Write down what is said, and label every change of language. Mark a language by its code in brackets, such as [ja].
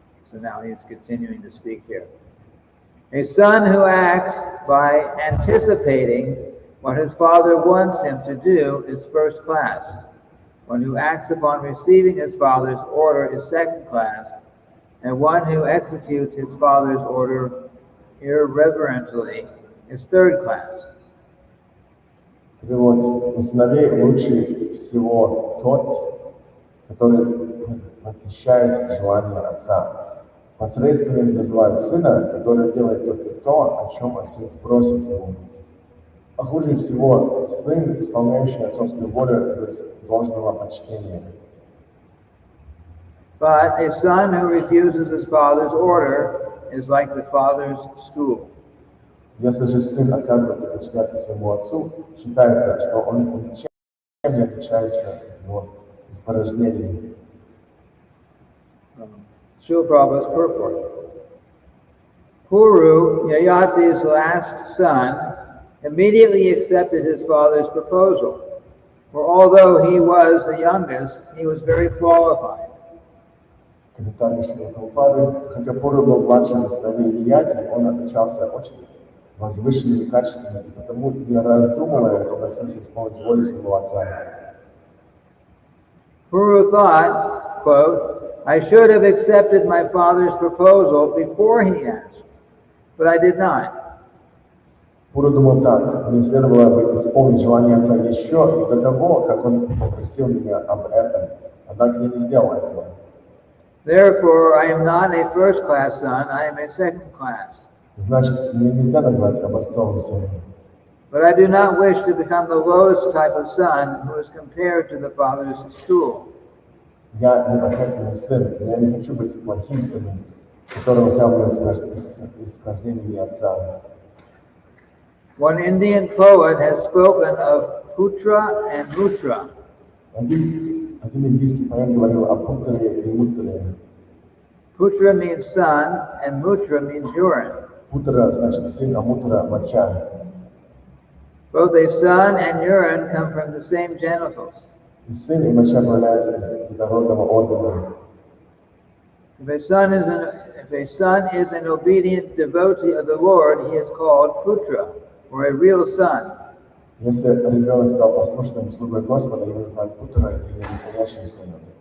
[en] So now he's continuing to speak here. A son who acts by anticipating what his father wants him to do is first class. One who acts upon receiving his father's order is second class, and one who executes his father's order irreverently is third class. [ru] Перевод. Из сыновей лучше всего тот, который восхищает желание отца. Посредственным называют сына, который делает только то, о чем отец просит его. А хуже всего сын, исполняющий отцовскую волю без должного почтения. [en] But a son who refuses his father's order is like the father's stool. [ru] Если же сын отказывается подчиняться своему отцу, считается, что он ничем не отличается от его испорожнений. [en] Srila Prabhupada's purport. Puru, Yayati's last son, immediately accepted his father's proposal, for although he was the youngest, he was very qualified. [ru] Комментарий Шрила Прабхупады. Хотя Пуру был младшим из сыновей Yayati, он отличался очень возвышенными качествами, и потому, не раздумывая, согласился исполнить волю своего отца. [en] Puru thought, quote, I should have accepted my father's proposal before he asked, but I did not. [ru] Пуру думал так: мне следовало бы исполнить желание отца еще до того, как он попросил меня об этом, однако я не сделал этого. [en] Therefore, I am not a first-class son, I am a second-class. [ru] Значит, мне нельзя назвать образцовым сыном. [en] But I do not wish to become the lowest type of son who is compared to the father's stool. [ru] Я непосредственный сын, но я не хочу быть плохим сыном, которого сравнивают с испражнениями отца. [en] One Indian poet has spoken of putra and mutra. [ru] Один индийский поэт говорил о путре и мутре. [en] Putra means son, and mutra means urine. [ru] Путра значит сын, а мутра моча. [en] Both a son and urine come from the same genitals. [ru] И сын, и моча появляются из детородного органа. [en] If a son is an obedient devotee of the Lord, he is called putra, or a real son. [ru] Если ребенок стал послушным слугой Господа, его называют путра или настоящим сыном.